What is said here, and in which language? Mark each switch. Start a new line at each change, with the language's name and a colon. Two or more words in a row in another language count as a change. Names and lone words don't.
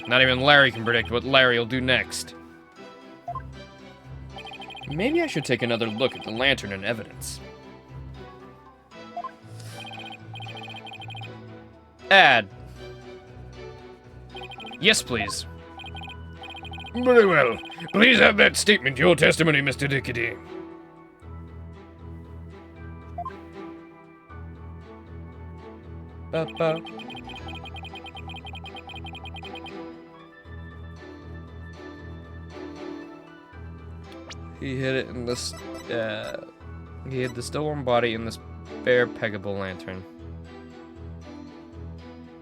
English: Not even Larry can predict what Larry will do next. Maybe I should take another look at the lantern and evidence. Add. Yes, please. Very well. Please add that statement to your testimony, Mr. Dickety. Ba-ba. He hid it in this, he hid the still warm body in this spare Pegable lantern. Objection!